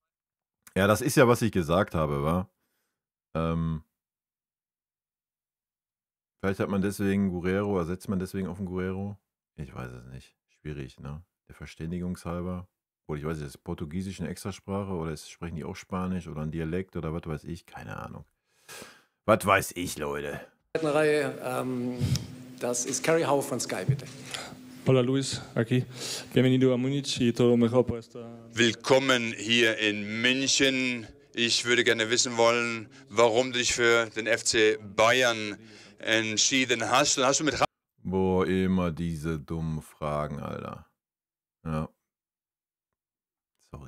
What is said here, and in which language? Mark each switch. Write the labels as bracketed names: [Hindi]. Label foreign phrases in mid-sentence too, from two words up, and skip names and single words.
[German] Ja, das ist ja, was ich gesagt habe, wa? Vielleicht hat man deswegen Guerrero, ersetzt man deswegen auf den Guerrero? Ich weiß es nicht. Schwierig, ne? Der Verständigungshalber. Oder ich weiß nicht, ist Portugiesisch eine Extrasprache oder sprechen die auch Spanisch oder ein Dialekt oder was weiß ich? Keine Ahnung. Was weiß ich, Leute? Zweiten Reihe, das ist Carrie Howe von Sky, bitte. [Spanish] Hola Luis, aquí. Bienvenido a Múnich y todo lo mejor por esta. [German] Willkommen hier in München. Ich würde gerne wissen wollen, warum du dich für den FC Bayern entschieden hast. Und hast du mit Boah, immer diese dummen Fragen, Alter. Ja. Sorry.